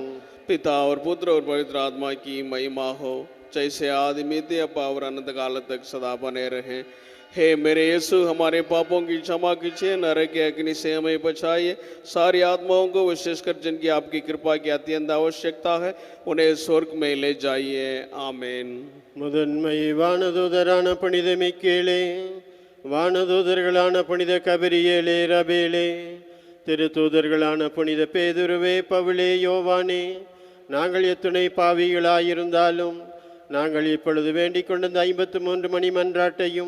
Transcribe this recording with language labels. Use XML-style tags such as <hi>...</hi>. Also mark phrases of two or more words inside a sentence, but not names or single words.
<hi>पिता और पुत्र और पवित्र आत्मा की महिमा हो, जैसे आदि में थे अब और अनंत काल तक सदा बने रहे। हे मेरे यीशु, हमारे पापों की क्षमा कीजिए, नरक के अग्नि से हमें बचाइए, सारी आत्माओं को विशेषकर जिनकी आपकी कृपा की अत्यंत आवश्यकता है उन्हें स्वर्ग में ले जाइए। आमीन।</hi> <ta>முதன்மை வானதூதரான புனித மிக்கேலே, வானதூதர்களான புனித கபிரியேலே, ரபேலே, திருத்தூதர்களான புனித பேதுருவே, பவுலே, யோவானே, நாங்கள் எத்துணை பாவிகளாயிருந்தாலும் நாங்கள் இப்பொழுது வேண்டிக் கொண்ட 53 மணி மன்றாட்டையும்</ta>